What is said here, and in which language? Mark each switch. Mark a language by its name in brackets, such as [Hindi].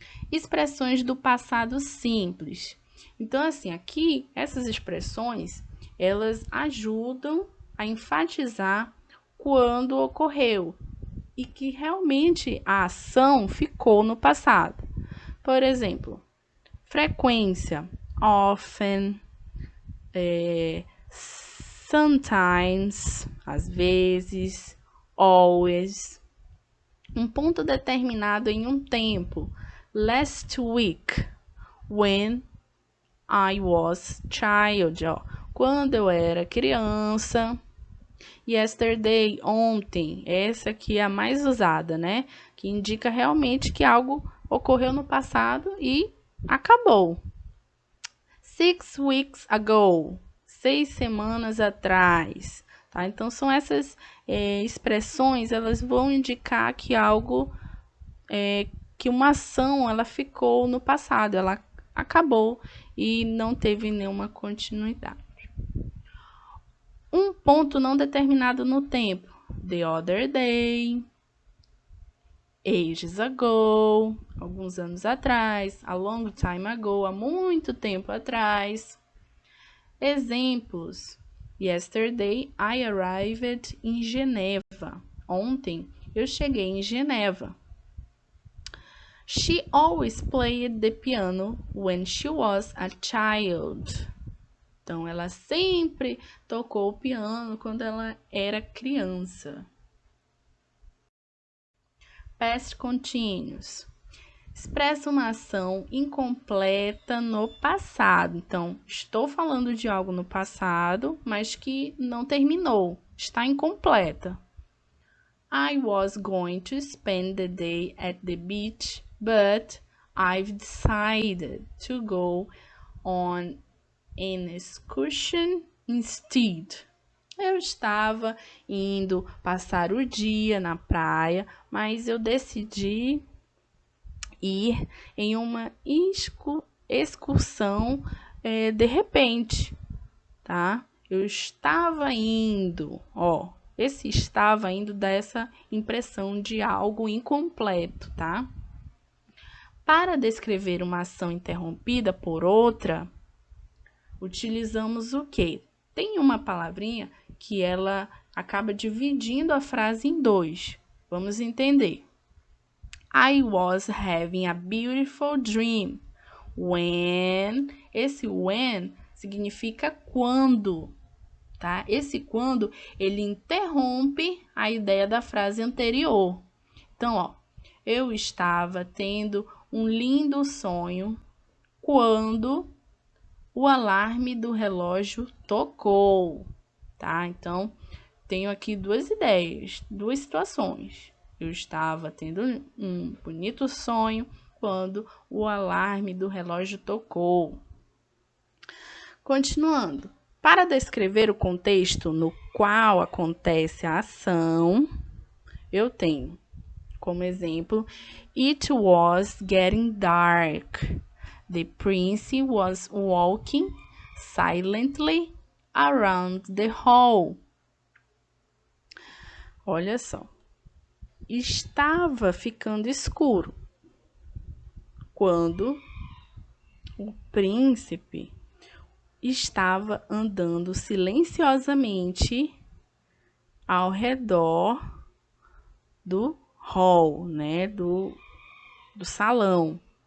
[Portuguese] Expressões do passado simples. Então, assim, aqui, essas expressões, elas ajudam a enfatizar quando ocorreu e que realmente a ação ficou no passado. Por exemplo, frequência, [English] often, sometimes, [Portuguese] às vezes, always. Um ponto determinado em um tempo. [English] Last week, when I was child, ó, [Portuguese] quando eu era criança. Yesterday, ontem, essa aqui é a mais usada, né? Que indica realmente que algo ocorreu no passado e acabou. [English] 6 weeks ago, [Portuguese] 6 semanas atrás, tá? Então, são essas expressões, elas vão indicar que algo, que uma ação, ela ficou no passado, ela acabou e não teve nenhuma continuidade. Um ponto não determinado no tempo. [English] The other day, ages ago, [Portuguese] alguns anos atrás, [English] a long time ago, [Portuguese] há muito tempo atrás. Exemplos. [English] Yesterday I arrived in Geneva. [Portuguese] Ontem eu cheguei em Geneva. [English] She always played the piano when she was a child. [Portuguese] Então, ela sempre tocou o piano quando ela era criança. Past continuous. Expressa uma ação incompleta no passado. Então, estou falando de algo no passado, mas que não terminou. Está incompleta. [English] I was going to spend the day at the beach, but I've decided to go on an excursion instead. [Portuguese] Eu estava indo passar o dia na praia, mas eu decidi ir em uma excursão de repente, tá? Eu estava indo, ó. Esse estava indo dá essa impressão de algo incompleto, tá? Para descrever uma ação interrompida por outra, utilizamos o quê? Tem uma palavrinha que ela acaba dividindo a frase em dois. Vamos entender. [English] I was having a beautiful dream when. [Portuguese] Esse when significa quando, tá? Esse quando, ele interrompe a ideia da frase anterior. Então, ó, eu estava tendo um lindo sonho quando o alarme do relógio tocou, tá? Então, tenho aqui duas ideias, duas situações. Eu estava tendo um bonito sonho quando o alarme do relógio tocou. Continuando. Para descrever o contexto no qual acontece a ação, eu tenho como exemplo: [English] It was getting dark. The prince was walking silently around the hall. [Portuguese] Olha só. Estava ficando escuro quando o príncipe estava andando silenciosamente ao redor do hall, né, do salão.